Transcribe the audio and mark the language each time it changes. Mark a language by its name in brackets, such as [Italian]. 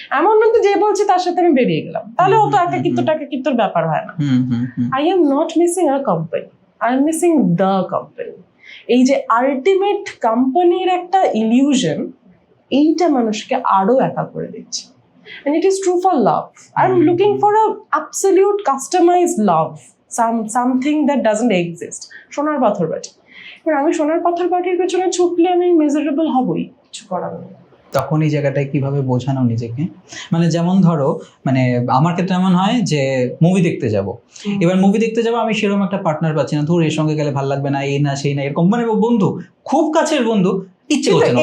[Bangla] এমন না যে বলছে তার সাথে আমি বেরিয়ে গেলাম, তাহলে অত একাকিত্বর ব্যাপার হয় না। [English] I am not missing a company, I am missing the company. [Bangla] এই যে আলটিমেট কোম্পানির একটা ইলিউশন, এইটা মানুষকে আরো একা করে দিচ্ছে। [English] And it is true for love. I'm looking for a absolute customized love, something that doesn't exist. [Bangla] সোনার পাথর বাটি, এবার আমি সোনার পাথর বাটির পেছনে ছুটলে আমি মিজারেবল হবই, কিছু করার নেই। তখন এই জায়গাটায় কিভাবে বোঝানো নিজেকে? মানে যেমন ধরো, মানে আমার ক্ষেত্রে এমন হয় যে মুভি দেখতে যাব, এবার মুভি দেখতে যাবো, আমি সেরকম একটা পার্টনার পাচ্ছি না, ধর এর সঙ্গে গেলে ভালো লাগবে না, এই না সেই না এরকম, মানে বন্ধু, খুব কাছের বন্ধু, ইচ্ছে করছে না,